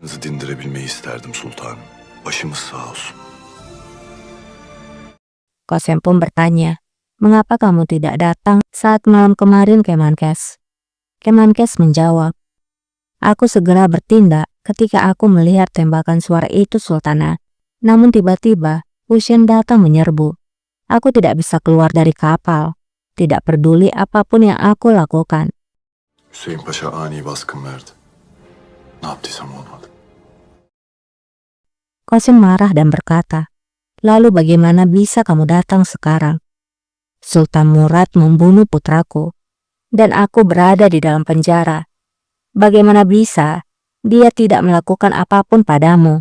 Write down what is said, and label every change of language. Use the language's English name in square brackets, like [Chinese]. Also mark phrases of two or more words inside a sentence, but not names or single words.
[Turkish] dindirebilmeyi isterdim sultanım. Başımız sağ olsun. [Indonesian] Qasem pun bertanya, "Mengapa kamu tidak datang saat malam kemarin, Kemenkes?" Kemenkes menjawab, "Aku segera bertindak ketika aku melihat tembakan suara itu, Sultana. Namun tiba-tiba Hussein datang menyerbu. Aku tidak bisa keluar dari kapal. Tidak peduli apapun yang aku lakukan." [Turkish] Hüseyin Paşa ani baskın verdi. Ne yaptıysam olmadı. [Indonesian] Qasim marah dan berkata, "Lalu bagaimana bisa kamu datang sekarang? Sultan Murad membunuh putraku, dan aku berada di dalam penjara. Bagaimana bisa dia tidak melakukan apapun padamu?"